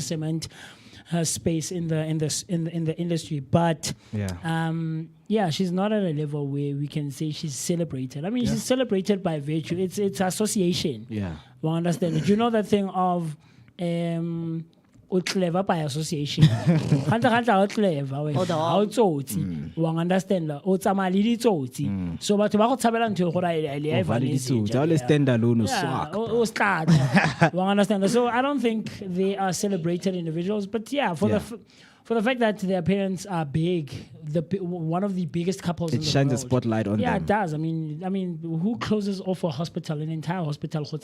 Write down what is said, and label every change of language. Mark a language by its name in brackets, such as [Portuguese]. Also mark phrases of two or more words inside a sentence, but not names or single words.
[English] Trying to cement her space in the industry, but yeah, she's not at a level where we can say she's celebrated. I mean, she's celebrated by virtue. It's association. Yeah, we understand it. You know that thing of o clever by association. [Southern Sotho] Hanta clever we. Ha o tsotsi. Wa understand la o tsamaya le ditsotsi. So batho ba go tshabela ntho gore a le a [English] All stand alone swag. o start. We understand. So I don't think they are celebrated individuals, but yeah, for the fact that their parents are big, one of the biggest couples in the world. It shines a spotlight on them. Yeah, it does. I mean, who closes off a hospital, an entire hospital?